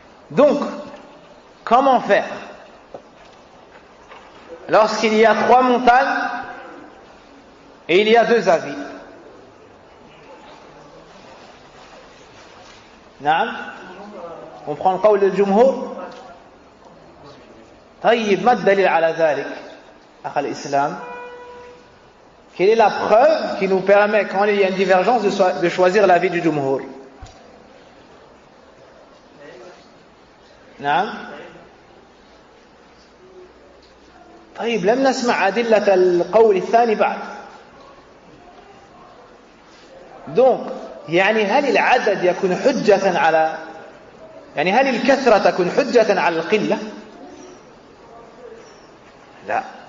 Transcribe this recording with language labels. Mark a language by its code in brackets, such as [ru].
[fr] Donc comment faire lorsqu'il y a 3 montagnes et il y a 2 avis? نعم on prend le [ar] قول الجمهور. طيب ما الدليل على ذلك أخ الإسلام? [fr] Quelle est la preuve qui nous permet quand il y a une divergence de choisir l'avis du jumhur? [ar] نعم طيب لم نسمع أدلة القول الثاني بعد. donc هل العدد يكون حجة على هل الكثرة تكون حجة على القلة؟ لا.